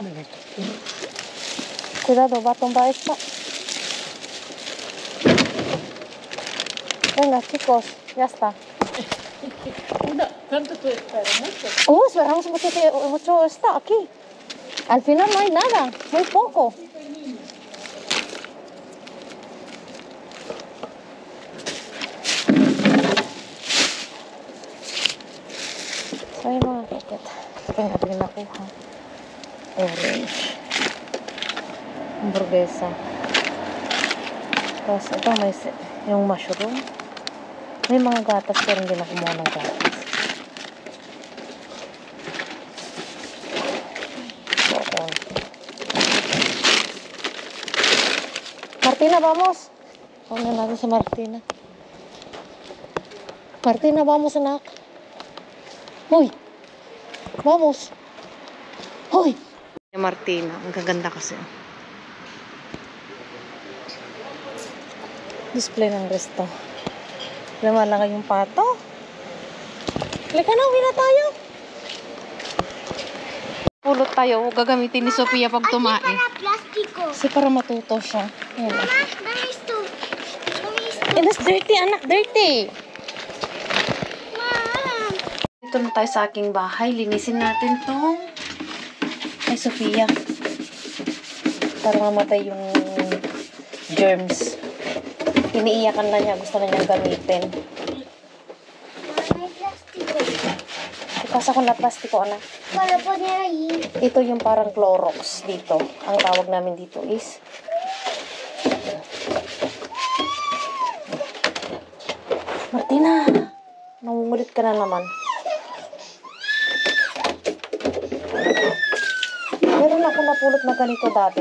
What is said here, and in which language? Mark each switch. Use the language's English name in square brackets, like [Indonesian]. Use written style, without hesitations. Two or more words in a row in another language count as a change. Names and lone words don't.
[Spanish] Cuidado, va a tumbar esta. Venga, chicos, ya está. ¿Cuánto tú esperas? Mucho. Oh, esperamos mucho está aquí. Al final no hay nada, muy poco. [Filipino] Ay, mga kakit. Ito yung ating nakuha. Orange. Hamburguesa. Tapos ito may yung mushroom. May mga gatas pero hindi na kumuha ng gatas. So, [Spanish] Martina, vamos. [Filipino] Vamos natin si Martina. Martina, vamos, anak. [Spanish] Hoy! Vamos! [Filipino] Hoy! Martina, ang gaganda kasi. Display ng resto. Lumalaki yung pato. Halika na, uwi na tayo. Pulot tayo. Gagamitin ni Sophia pag tumae. [Spanish] Para plástico. [Filipino] Kasi para matuto siya. Ayan. [Spanish] Mamá, dame esto. Dame esto. [English] And it's dirty, anak. Dirty. Mom. [Filipino] Dito na tayo sa aking bahay. Linisin natin tong kay Sophia. Para mamatay yung germs. Iniiyakan na niya. Gusto na niyang gamitin. [Spanish] Mamá, hay plástico. [Filipino] Ipasa ko na plastiko, anak. [Spanish] Para poner ahí. [Filipino] Ito yung parang Clorox dito. Ang tawag namin dito is Martina! Nangungulit ka na naman. Meron ako napulot na ganito dati.